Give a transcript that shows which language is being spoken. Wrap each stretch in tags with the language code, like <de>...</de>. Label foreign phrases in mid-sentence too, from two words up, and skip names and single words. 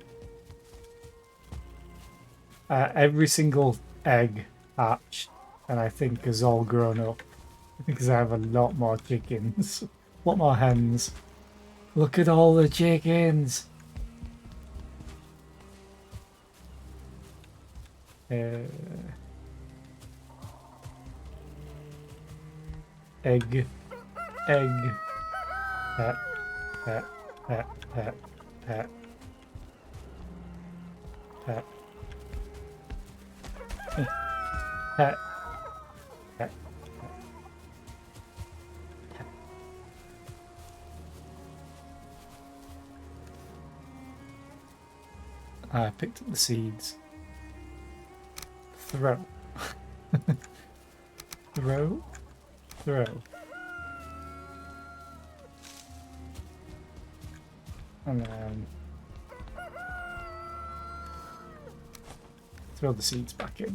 <en>Every single egg hatched, and I think is all grown up, because I have a lot more chickens, a lot more hens. Look at all the chickens. Egg. Pet. Pet. Pet. Pet. Pet. Pet. Pet. Pet. I picked up the seeds. Throw. Throw. Throw. And then throw the seeds back in.</en>